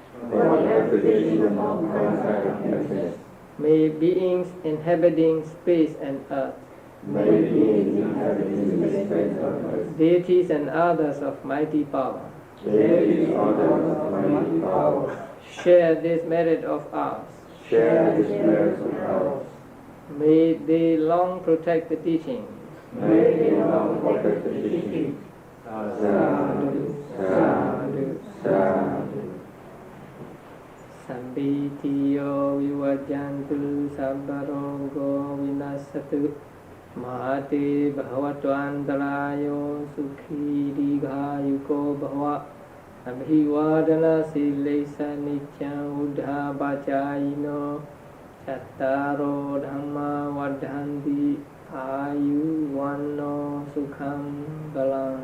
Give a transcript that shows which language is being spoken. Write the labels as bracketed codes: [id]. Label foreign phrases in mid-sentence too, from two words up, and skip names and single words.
[en] May beings inhabiting space and earth, deities and others of mighty power, share this merit of ours. May they long protect the teaching. [pi] Sadhu, sadhu. Sambitiyo vivajantu sabbarogo vinasatu mahate bhavattvantarayo sukhi digayuko bhava abhivadana silesa nityam uddha bacayino chattaro dhamma vadhanti ayu vanno sukham balang.